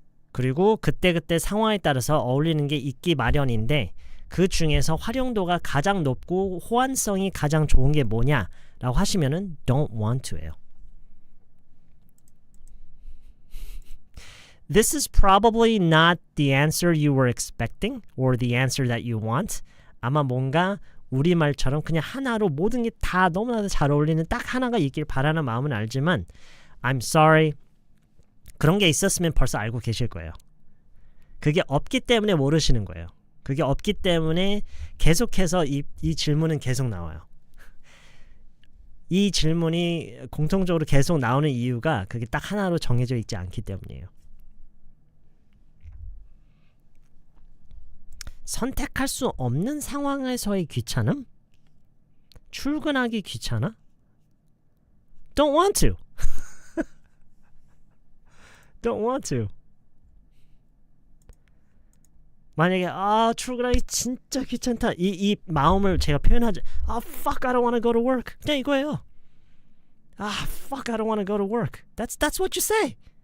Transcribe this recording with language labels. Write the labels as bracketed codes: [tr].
[ko] 그리고 그때그때 상황에 따라서 어울리는 게 있기 마련인데 그 중에서 활용도가 가장 높고 호환성이 가장 좋은 게 뭐냐라고 하시면은 [en] don't want to [ko] 예요. [en] This is probably not the answer you were expecting or the answer that you want. [ko] 아마 뭔가 우리말처럼 그냥 하나로 모든 게 다 너무나도 잘 어울리는 딱 하나가 있길 바라는 마음은 알지만 [en] I'm sorry. [ko] 그런 게 있었으면 벌써 알고 계실 거예요. 그게 없기 때문에 모르시는 거예요. 그게 없기 때문에 계속해서 이 질문은 계속 나와요. 이 질문이 공통적으로 계속 나오는 이유가 그게 딱 하나로 정해져 있지 않기 때문이에요. 선택할 수 없는 상황에서의 귀찮음? 출근하기 귀찮아? [en] Don't want to. Don't want to. [ko] 만약에 출근하기 진짜 귀찮다. 이 마음을 제가 표현하지. [en] Fuck, I don't want to go to work. [ko] 그냥 이거예요. [en] Fuck, I don't want to go to work. That's what you say.